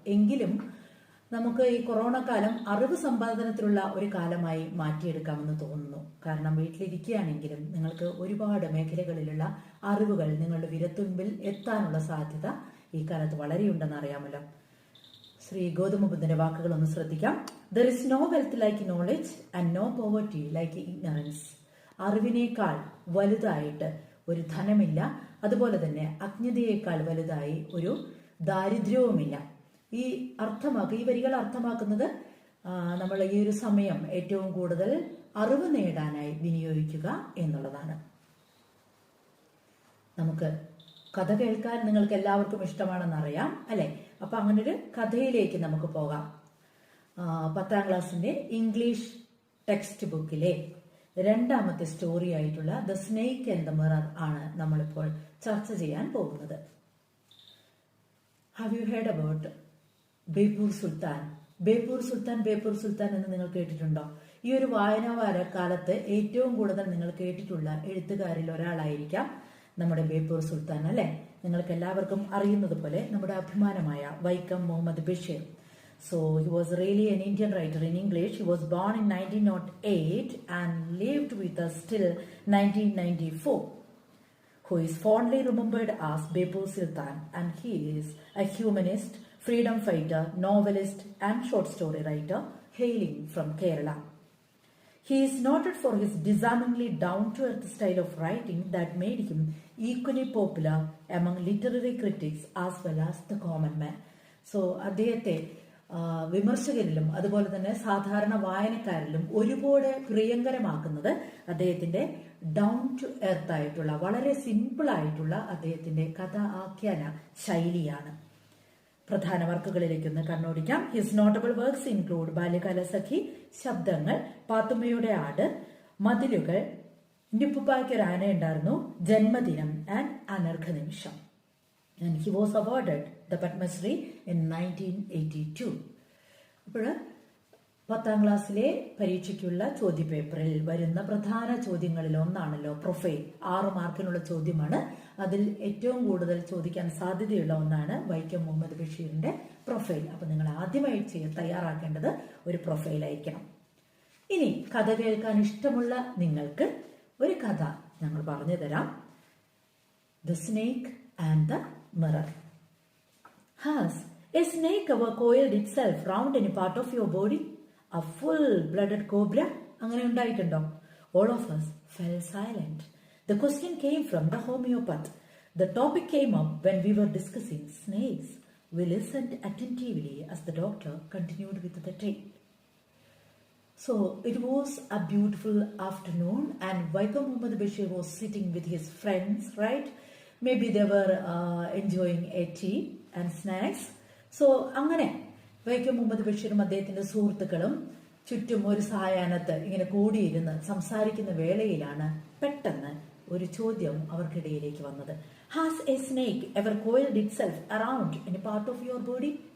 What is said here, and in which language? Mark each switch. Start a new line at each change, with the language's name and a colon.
Malayalam: എങ്കിലും നമുക്ക് ഈ കൊറോണ കാലം അറിവ് സമ്പാദനത്തിലുള്ള ഒരു കാലമായി മാറ്റിയെടുക്കാമെന്ന് തോന്നുന്നു. കാരണം വീട്ടിലിരിക്കുകയാണെങ്കിലും നിങ്ങൾക്ക് ഒരുപാട് മേഖലകളിലുള്ള അറിവുകൾ നിങ്ങളുടെ വിരൽത്തുമ്പിൽ എത്താനുള്ള സാധ്യത ഈ കാലത്ത് വളരെയുണ്ടെന്ന് അറിയാമല്ലോ. ശ്രീ ഗൗതമ ബുദ്ധന്റെ വാക്കുകൾ ഒന്ന് ശ്രദ്ധിക്കാം.
English: There is no wealth like knowledge and no poverty like ignorance.
Malayalam: അറിവിനേക്കാൾ വലുതായിട്ട് ഒരു ധനമില്ല, അതുപോലെ തന്നെ അജ്ഞതയേക്കാൾ വലുതായി ഒരു ദാരിദ്ര്യവുമില്ല. ഈ വരികൾ അർത്ഥമാക്കുന്നത് നമ്മൾ ഈ ഒരു സമയം ഏറ്റവും കൂടുതൽ അറിവ് നേടാനായി വിനിയോഗിക്കുക എന്നുള്ളതാണ്. നമുക്ക് കഥ കേൾക്കാൻ നിങ്ങൾക്ക് എല്ലാവർക്കും ഇഷ്ടമാണെന്ന് അറിയാം അല്ലെ? അപ്പൊ അങ്ങനെ ഒരു കഥയിലേക്ക് നമുക്ക് പോകാം. 10ാം ക്ലാസ്സിന്റെ ഇംഗ്ലീഷ് ടെക്സ്റ്റ് ബുക്കിലെ രണ്ടാമത്തെ സ്റ്റോറി ആയിട്ടുള്ള the snake and the mirror ആണ് നമ്മളിപ്പോൾ ചർച്ച ചെയ്യാൻ പോകുന്നത്.
English: Have you heard about Beypore Sultan?
Malayalam: Beypore Sultan എന്ന് നിങ്ങൾ കേട്ടിട്ടുണ്ടോ? ഈ ഒരു വായനാവാര കാലത്ത് ഏറ്റവും കൂടുതൽ നിങ്ങൾ കേട്ടിട്ടുള്ള എഴുത്തുകാരിൽ ഒരാളായിരിക്കാം നമ്മുടെ ബേപ്പൂർ സുൽത്താൻ അല്ലെ? നിങ്ങൾക്ക് എല്ലാവർക്കും അറിയുന്നത് പോലെ നമ്മുടെ അഭിമാനമായ Vaikom Muhammad Basheer.
English: So he was really an Indian writer in English. He was born in 1908 and lived with us till 1994. Who is fondly remembered as Beppu Sultan, and he is a humanist, freedom fighter, novelist and short story writer hailing from Kerala. He is noted for his disarmingly down-to-earth style of writing that made him equally popular among literary critics as well as the common man.
Malayalam: So അദ്ദേഹത്തെ വിമർശകരിലും അതുപോലെ തന്നെ സാധാരണ വായനക്കാരിലും ഒരുപാട് പ്രിയങ്കരമാക്കുന്നത് അദ്ദേഹത്തിന്റെ down to earth ആയിട്ടുള്ള വളരെ simple ആയിട്ടുള്ള അദ്ദേഹത്തിന്റെ കഥാഖ്യാന ശൈലിയാണ്. പ്രധാന വർക്കുകളിലേക്കൊന്ന് കണ്ണോടിക്കാം.
English: his notable works include
Malayalam: Balyakalasakhi, ശബ്ദങ്ങൾ, പാത്തുമ്മയുടെ ആട്, മതിലുകൾ, നിപ്പുപ്പായ്ക്കൊരു ആനയുണ്ടായിരുന്നു, ജന്മദിനം ആൻഡ് അനർഘ നിമിഷം.
English: And he was awarded the Padma Shri in 1982.
Malayalam: അപ്പോൾ 10ാം ക്ലാസ്സിലെ പരീക്ഷയ്ക്കുള്ള ചോദ്യപേപ്പറിൽ വരുന്ന പ്രധാന ചോദ്യങ്ങളിൽ ഒന്നാണല്ലോ പ്രൊഫൈൽ. 6 മാർക്കിനുള്ള ചോദ്യമാണ്. അതിൽ ഏറ്റവും കൂടുതൽ ചോദിക്കാൻ സാധ്യതയുള്ള ഒന്നാണ് വൈക്കം മുഹമ്മദ് ബഷീറിന്റെ പ്രൊഫൈൽ. അപ്പൊ നിങ്ങൾ ആദ്യമായി തയ്യാറാക്കേണ്ടത് ഒരു പ്രൊഫൈൽ ആയിരിക്കണം. ഇനി കഥ കേൾക്കാൻ ഇഷ്ടമുള്ള നിങ്ങൾക്ക് ഒരു കഥ ഞങ്ങൾ പറഞ്ഞു തരാം.
English: The snake and the mirror. Has a snake ever coiled itself round any part of your body? A full-blooded cobra?
Malayalam: അങ്ങനെ ഉണ്ടായിട്ടുണ്ടോ?
English: All of us fell silent. The question came from the homeopath. The topic came up when we were discussing snakes. We listened attentively as the doctor continued with the tale. So it was a beautiful afternoon and Vaikom Muhammad Bashir was sitting with his friends, right? Maybe they were enjoying a tea and snacks.
Malayalam: So അങ്ങനെ വൈക്കം മുഹമ്മദ് ബഷീറും അദ്ദേഹത്തിന്റെ സുഹൃത്തുക്കളും ചുറ്റും ഒരു സായാഹ്നത്ത് ഇങ്ങനെ കൂടിയിരുന്ന് സംസാരിക്കുന്ന വേളയിലാണ് പെട്ടെന്ന് ഒരു ചോദ്യം അവർക്കിടയിലേക്ക് വന്നത്.
English: Has a snake ever coiled itself around any part of your body?